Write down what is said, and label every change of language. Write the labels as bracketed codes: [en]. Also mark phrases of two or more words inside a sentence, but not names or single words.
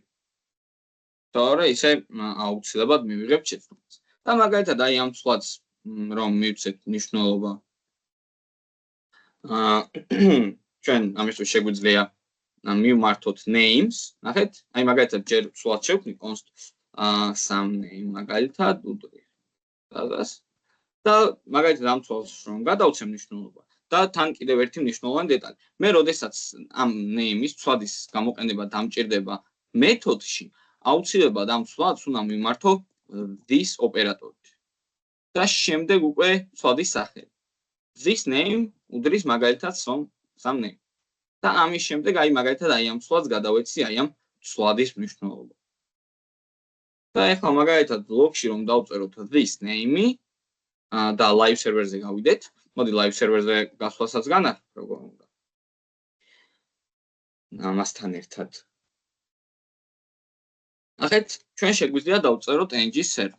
[ka] თორე ისე აუცილებლად მივიღებთ შეცვლას. და მაგალითად აი ამ ცვლადს რომ მივცეთ მნიშვნელობა. ჩვენ ამისთვის შეგვიძლია მივმართოთ names, ნახეთ, აი მაგალითად ჯერ ცვლად შევქმნი [en] const some name [ka] მაგალითად უდრის რაღაც და მაგალითად ამ ცვლას რომ გადავცემ მნიშვნელობა და თან კიდევ ერთი მნიშვნელოვანი დეტალი. მე როდესაც ამ name-ის ცვლადის გამოყენება დამჭირდება მეთოდში, აუცილებლად ამ ცვლადს უნდა მივმართო this ოპერატორით. და შემდეგ უკვე ცვლადის სახელი. [en] This name [ka] უდრის მაგალითად [en] some name. [ka] და ამის შემდეგ აი მაგალითად აი ამ ცვლადს გადავეცი აი ამ ცვლადის მნიშვნელობა. და ახლა მაგალითად ბლოკში რომ დავწეროთ [en] this name- [ka] ი და [en] live server- [ka] ზე გავიდეთ. მოდი [en] live server- [ka] ზე გასვლასაც განახ როგორ უნდა. ამასთან ერთად ნახეთ, ჩვენ შეგვიძლია დავწეროთ [en] ng-ის server.